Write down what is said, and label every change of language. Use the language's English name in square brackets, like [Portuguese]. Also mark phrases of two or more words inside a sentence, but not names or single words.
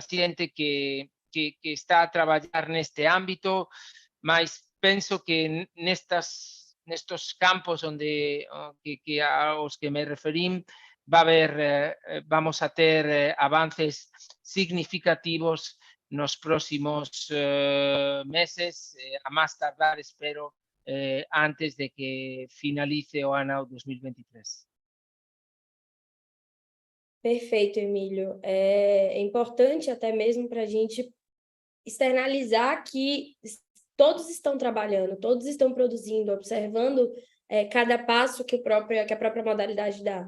[Galician] xente que está a traballar neste ámbito, mas penso que nestos campos onde aos que me referín vamos a ter avances significativos nos próximos meses, a máis tardar, espero, antes de que finalice o ano 2023. [Portuguese] Perfeito, Emílio. É importante até mesmo para a gente externalizar que todos estão trabalhando, todos estão produzindo, observando cada passo que a própria modalidade dá.